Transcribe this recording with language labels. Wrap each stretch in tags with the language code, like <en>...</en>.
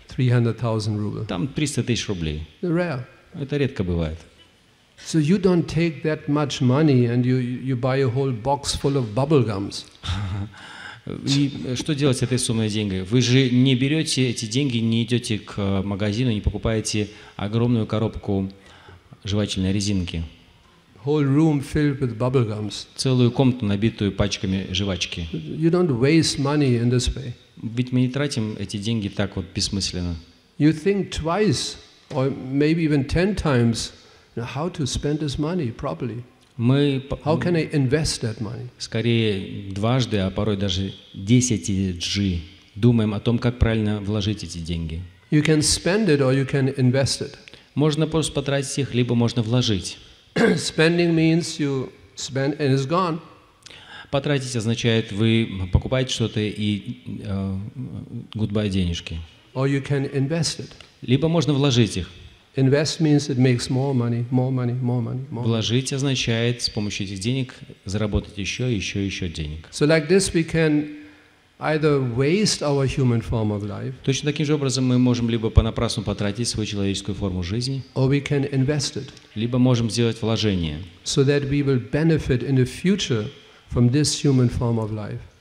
<en>300,000 rubles.</en> <ru>Там 300 тысяч рублей.</ru> <en>They're rare.</en> <ru>Это редко бывает.</ru> <en>So you don't take that much money and you buy a whole box full of bubble gums.</en> <ru>И что делать с этой суммой денег? Вы же не берете эти деньги, не идете к магазину, не покупаете огромную коробку жевательной резинки.</ru> <en>Whole room filled with bubble gums.</en> <ru>Целую комнату, набитую пачками жвачки.</ru> <en>You don't waste money in this way.</en> <ru>Ведь мы не тратим эти деньги так вот бессмысленно.</ru> <en>You think twice or maybe even 10 times how to spend this money properly. How can I invest that money?</en> <ru>Скорее дважды, а порой даже 10 думаем о том, как правильно вложить эти деньги.</ru> <en>You can spend it or you can invest it.</en> <ru>Можно просто потратить их, либо можно вложить.</ru> <en>Spending means you spend and it's gone.</en> <ru>Потратить означает, вы покупаете что-то и goodbye денежки.</ru> <en>Or you can invest it.</en> <ru>Либо можно вложить их.</ru> <en>Invest means it makes more money, more money, more money, more.</en> <ru>Вложить означает с помощью этих денег заработать еще денег.</ru> <en>So like this we can either waste our human form of life.</en> <ru>Точно таким же образом мы можем либо понапрасну потратить свою человеческую форму жизни,</ru> <en>or we can invest it.</en> <ru>Либо можем сделать вложение.</ru> <en>So that we will benefit in the future from this human form of life.</en>